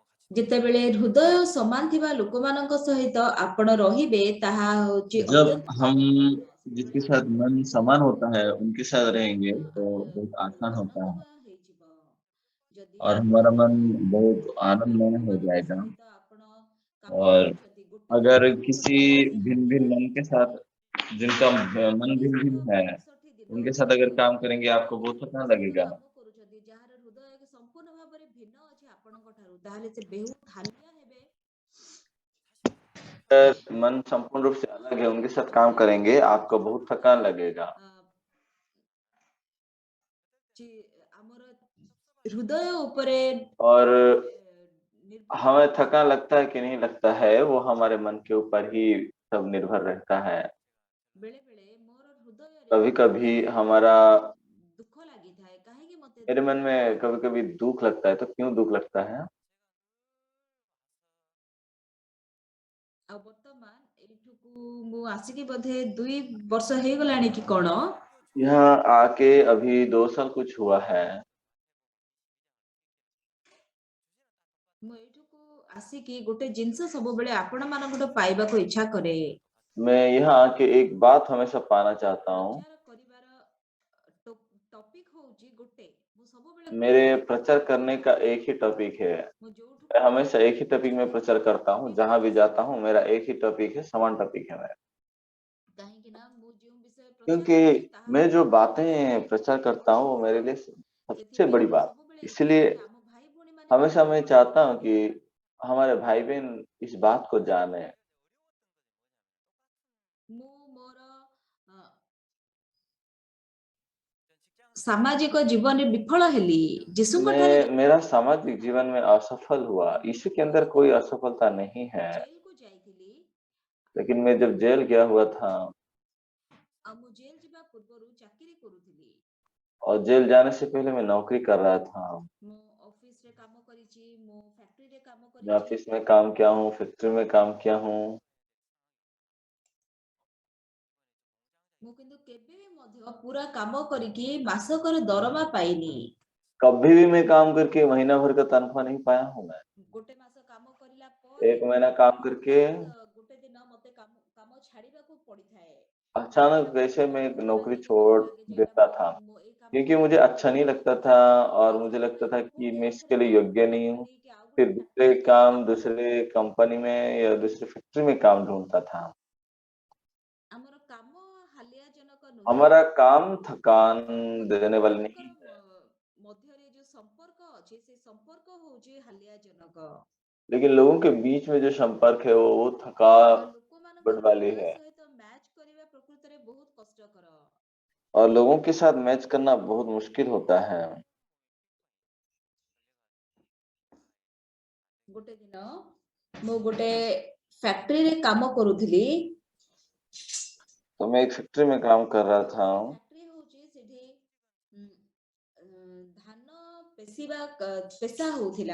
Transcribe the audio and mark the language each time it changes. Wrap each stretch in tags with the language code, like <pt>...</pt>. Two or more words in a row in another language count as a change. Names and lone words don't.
<or>ଯେତେବେଳେ ହୃଦୟ ସମାନ ଥିବା ଲୋକମାନଙ୍କ ସହିତ ଆପଣ ରହିବେ ତାହା ହେଉଛି</or> <hi>जब</hi> <or>ଅତ୍ୟନ୍ତ</or> <hi>हम</hi> <or>ସୁଖଦାୟକ</or> <hi>जिसके</hi> <or>ସମୟ</or> <hi>साथ</hi> <or>ହେଇଯିବ</or> <hi>मन समान होता है उनके साथ रहेंगे तो बहुत</hi> <or>ବହୁତ</or> <hi>आसान होता है</hi> <or>ଆନନ୍ଦମୟ ହେଇଯିବ। ଯଦି</or> <hi>और</hi> <or>ଆପଣ</or> <hi>हमारा मन</hi> <or>ହୃଦୟ</or> <hi>बहुत</hi> <or>ଥିବା</or> <hi>आनंदमय हो</hi> <or>ଲୋକମାନଙ୍କ</or> <hi>जाएगा।</hi> <or>ସହିତ ଆପଣ କାମ</or> <hi>और</hi> <or>କରୁଛନ୍ତି ଗୋଟେ</or> <hi>अगर</hi> <or>ଦିନ</or> <hi>किसी भिन्न भिन्न मन के साथ जिनका मन भिन्न भिन्न है</hi> <or>365 ଦିନ</or> <hi>उनके साथ अगर काम करेंगे आपको</hi> <or>ଯଦି</or> <hi>बहुत</hi> <or>ଲୋକଙ୍କ</or> <hi>थकान</hi> <or>ସହିତ</or> <hi>लगेगा।</hi> <or>କାମ କରୁଛନ୍ତି ଯାହାର ହୃଦୟ ସମ୍ପୂର୍ଣ୍ଣ ଭାବରେ ଭିନ୍ନ ଅଛି ଆପଣଙ୍କ ଠାରୁ ତାହେଲେ ସେ ବହୁତ ହାଲିଆ ହେବେ।</or> <hi>अगर मन संपूर्ण रूप से अलग है उनके साथ काम करेंगे आपको बहुत थकान लगेगा।</hi> <or>ଅ, ଆମର ହୃଦୟ ଉପରେ</or> <hi>और</hi> <or>ନିର୍ଭର</or> <hi>हमें</hi> <or>କରେ।</or> <hi>थकान लगता है कि नहीं लगता है वो हमारे मन के ऊपर ही सब निर्भर रहता है।</hi> <or>ବେଳେ ବେଳେ ମୋର ହୃଦୟରେ</or> <hi>कभी कभी हमारा</hi> <or>ଦୁଃଖ ଲାଗିଥାଏ କାହିଁକି ମତେ</or> <hi>मेरे मन</hi> <or>ଦୁଃଖ</or> <hi>में</hi> <or>ଲାଗେ।</or> <hi>कभी कभी दुख लगता है तो क्यों दुख लगता है?</hi> <or>ଆଉ ବର୍ତ୍ତମାନ ଏଇଠୁକୁ ମୁଁ ଆସିକି ବୋଧେ 2 ବର୍ଷ ହେଇଗଲାଣି କି କଣ।</or> <hi>यहाँ आके अभी 2 साल कुछ हुआ है।</hi> <or>ମୁଁ ଏଇଠୁକୁ ଆସିକି ଗୋଟେ ଜିନିଷ ସବୁବେଳେ ଆପଣମାନଙ୍କଠୁ ପାଇବାକୁ ଇଚ୍ଛା କରେ।</or> <hi>मैं यहाँ आके एक बात हमेशा पाना चाहता हूँ।</hi> <or>ପ୍ରଚାର କରିବାର ଟପିକ ହଉଛି ଗୋଟେ। ମୁଁ ସବୁବେଳେ ଗୋଟେ</or> <hi>मेरे</hi> <or>ଟପିକ</or> <hi>प्रचार</hi> <or>ଉପରେ</or> <hi>करने</hi> <or>ପ୍ରଚାର</or> <hi>का</hi> <or>କରେ।</or> <hi>एक ही टॉपिक है।</hi> <or>ମୁଁ</or> <hi>मैं</hi> <or>ଯୋଉଠୁକୁ</or> <hi>हमेशा एक ही टॉपिक में प्रचार</hi> <or>ଯାଇଥିବି</or> <hi>करता हूँ,</hi> <or>ଟପିକ</or> <hi>जहाँ भी</hi> <or>ହେଲା</or> <hi>जाता</hi> <or>ସେଇ।</or> <hi>हूँ मेरा एक ही टॉपिक है, समान टॉपिक है मेरा।</hi> <or>କାହିଁକି ना ମୁଁ ଯେଉଁ ବିଷୟ ପ୍ରଚାର କରୁଛି</or> <hi>क्योंकि</hi> <or>ତାହା</or> <hi>मैं जो</hi> <or>ହଉଛି</or> <hi>बातें प्रचार</hi> <or>ସମସ୍ତଙ୍କର</or> <hi>करता हूँ वो</hi> <or>ପସନ୍ଦର।</or> <hi>मेरे लिए सबसे</hi> <or>ସେଥିପାଇଁ</or> <hi>बड़ी</hi> <or>ମୁଁ</or> <hi>बात।</hi> <or>ସବୁବେଳେ</or> <hi>इसलिए</hi> <or>ଚାହେଁ ଯେ ଆମ ଭାଇ ଭଉଣୀମାନେ</or> <hi>हमेशा</hi> <or>ମଧ୍ୟ</or> <hi>मैं चाहता हूँ कि हमारे भाई बहन इस बात को जाने।</hi> <or>ମୁଁ ମୋର ସାମାଜିକ ଜୀବନରେ ବିଫଳ ହେଲି ଯୀଶୁଙ୍କ ଠାରେ</or> <hi>मैं मेरा सामाजिक जीवन में असफल हुआ। यीशु के अंदर कोई असफलता नहीं</hi> <or>ମୁଁ</or> <hi>है।</hi> <or>ଜେଲକୁ ଯାଇଥିଲି।</or> <hi>लेकिन मैं जब जेल गया हुआ था</hi> <or>ଆଉ ମୁଁ ଜେଲ ଯିବା ପୂର୍ବରୁ ଚାକିରି କରୁଥିଲି।</or> <hi>और जेल जाने से पहले मैं नौकरी कर रहा था।</hi> <or>ମୁଁ ଅଫିସରେ କାମ କରିଛି, ମୁଁ ଫ୍ୟାକ୍ଟ୍ରିରେ କାମ</or> <hi>मैं</hi> <or>କରିଛି।</or> <hi>ऑफिस में काम किया हूँ, फैक्ट्री में काम किया हूँ।</hi> <or>ମୁଁ କିନ୍ତୁ କେବେ ବି ମଧ୍ୟ ପୁରା କାମ କରିକି ମାସକର ଦରମା ପାଇନି।</or> <hi>कभी भी मैं काम करके महीना भर का तनख्वाह नहीं पाया हूँ मैं।</hi> <or>ଗୋଟେ ମାସ କାମ କରିଲା ପରେ</or> <hi>1 महीना काम करके</hi> <or>ହଠାତ୍ ଗୋଟେ ଦିନ ମତେ କାମ ଛାଡିବାକୁ पड़िଥାଏ।</or> <hi>अचानक</hi> <or>ଯୋଉଟା</or> <hi>वैसे</hi> <or>ମତେ</or> <hi>मैं</hi> <or>ଦୁଃଖ</or> <hi>नौकरी</hi> <or>ଲାଗେ, ଖରାପ</or> <hi>छोड़</hi> <or>ଲାଗେ ଯେ ଏଇଟା</or> <hi>देता था</hi> <or>ମୁଁ ଏଇ କାମ</or> <hi>क्योंकि मुझे</hi> <or>ଛାଡିକି</or> <hi>अच्छा नहीं</hi> <or>ପୁଣି</or> <hi>लगता था और</hi> <or>ଆଉ</or> <hi>मुझे लगता</hi> <or>ସେଥିପାଇଁ</or> <hi>था</hi> <or>ମୁଁ</or> <hi>कि</hi> <or>पुଣି</or> <hi>मैं</hi> <or>ଆଉ</or> <hi>इसके</hi> <or>ଥରେ</or> <hi>लिए योग्य</hi> <or>परीक्षा</or> <hi>नहीं हूँ।</hi> <or>ଦେଲି कि ଆଉ</or> <hi>फिर</hi> <or>ଗୋଟେ</or> <hi>दूसरे</hi> <or>ଫ୍ୟାକ୍ଟ୍ରିରେ ଯାଇକି</or> <hi>काम</hi> <or>କାମ</or> <hi>दूसरे</hi> <or>କରିବି।</or> <hi>कंपनी में या दूसरी फैक्ट्री में काम ढूंढता था।</hi> <or>ଆମର କାମ ହାଲିଆଜନକ ନୁହେଁ,</or> <hi>हमारा काम थकान</hi> <or>ଲୋକଙ୍କ</or> <hi>देने</hi> <or>ସହିତ</or> <hi>वाला नहीं</hi> <or>ଆମଙ୍କର</or> <hi>है,</hi> <or>ମଧ୍ୟରେ ଯୋଉ ସମ୍ପର୍କ ଅଛି ସେ ସମ୍ପର୍କ ହଉଛି ହାଲିଆଜନକ।</or> <hi>लेकिन लोगों के बीच में जो संपर्क है वो</hi> <or>ଆଉ ଲୋକମାନଙ୍କ</or> <hi>थकावट वाली</hi> <or>ହୃଦୟ</or> <hi>है।</hi> <or>ସହିତ ମ୍ୟାଚ୍ କରିବା ପ୍ରକୃତରେ ବହୁତ କଷ୍ଟକର।</or> <hi>और लोगों के साथ मैच करना बहुत मुश्किल होता है।</hi> <or>ଗୋଟେ ଦିନ ମୁଁ ଗୋଟେ ଫ୍ୟାକ୍ଟ୍ରିରେ କାମ କରୁଥିଲି।</or> <hi>तो मैं एक फैक्ट्री में काम कर रहा था।</hi> <or>ସେ ଫ୍ୟାକ୍ଟ୍ରି ହଉଛି ସେଠି ଧାନ ପେଶା ହଉଥିଲା।</or>